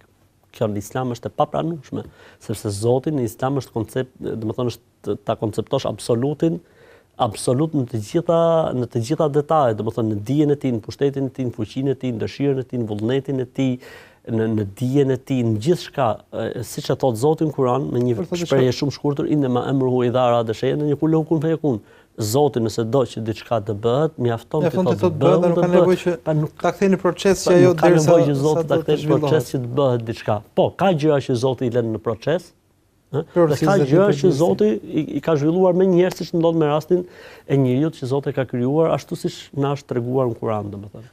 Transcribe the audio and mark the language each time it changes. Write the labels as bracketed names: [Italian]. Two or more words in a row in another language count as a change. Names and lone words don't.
[Albanian] Kjo në Islam është e papranueshme, sepse Zoti në Islam është koncept, domethënë është ta konceptosh absolut në të gjitha detajet, domethënë në dijen e tij, në pushtetin e tij, në fuqinë e tij, në dëshirën e tij, në vullnetin e tij, në dijen e tij, në gjithçka, siç e thot Zoti në Kur'an, në një shprehje shumë shkurtër, [Arabic] إنما أمره إذا أراد شيئا أن يقول له كن فيكون. [Albanian] Zoti nëse do që diçka të bëhet, mjafton të thotë bëhet, nuk ka nevojë që ta kthejë në proces që ajo derisa Zoti ta kthejë në proces që të bëhet diçka. Po, ka gjëra që Zoti i lën në proces, dhe ka gjëra që Zoti i ka zhvilluar më njëherë, siç ndodh me rastin e njeriu që Zoti ka krijuar ashtu siç na është treguar në Kur'an, domethënë.